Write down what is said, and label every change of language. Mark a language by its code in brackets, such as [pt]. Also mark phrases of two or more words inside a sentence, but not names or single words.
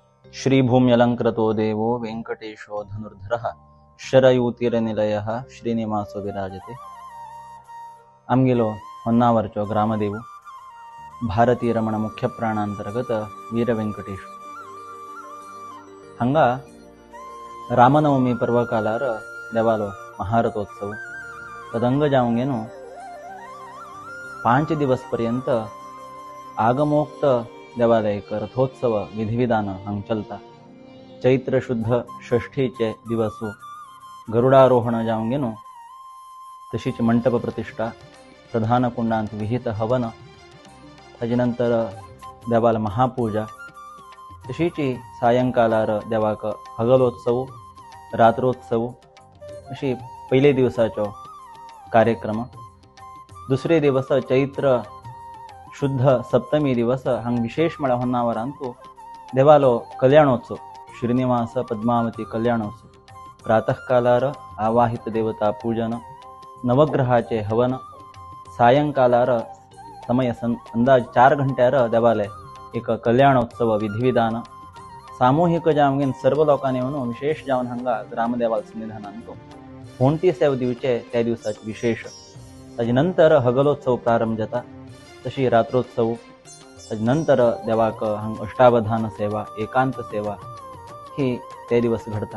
[sa] श्रीभूम्यलङ्कृतो देवो वेङ्कटेशो धनुर्धरः शरयूतिरनिलयः श्रीनिवासो विराजते. [kok] आमगेलो ಹೊನ್ನಾವರಚೋ ಗ್ರಾಮದೇವು ಭಾರತೀಯ ರಮಣ ಮುಖ್ಯ ಪ್ರಾಣಾಂತರ್ಗತ ವೀರ ವೆಂಕಟೇಶ ಹಂಗ ರಾಮನವಮಿ पर्वकालार देवालो महारथोत्सव तदंग जावंगेनो 5 दिवस पर्यंत आगमोक्त देवाला एक रथोत्सव विधिविधान हंग चलता. चैत्र शुद्ध षष्ठीचे दिवसो गरुडारोहण जावंगेनो तशीच मंटप प्रतिष्ठा प्रधान कुंडांत विहित हवन त्याच्यानंतर देवाला महापूजा तशीची सायंकालार देवाक हगलोत्सव रात्रोत्सव अशी पहिले दिवसाचो कार्यक्रम. दुसरे दिवस चैत्र शुद्ध सप्तमी दिवस हांग विशेष म्हळ्यार होन्नावरांतू देवालो कल्याणोत्सव श्रीनिवास पद्मावती कल्याणोत्सव. प्रातःकालार आवाहित देवता पूजन नवग्रहाचे हवन सायंकालार समय अंदाज 4 घंट्यार देवालय एक कल्याणोत्सव विधिविधान सामूहिक जावंगेन सर्व लोकांनी येवन विशेष जावन हांगा ग्रामदेवाल सन्निधानांत होंटी सेव दिवचे त्या दिवसाचे विशेष. ताजे नंतर हगलोत्सव प्रारंभ जाता तशी रात्रोत्सव ताजे नंतर देवाक हांगा अष्टावधान सेवा एकांत सेवा ही ते दिवस घडता.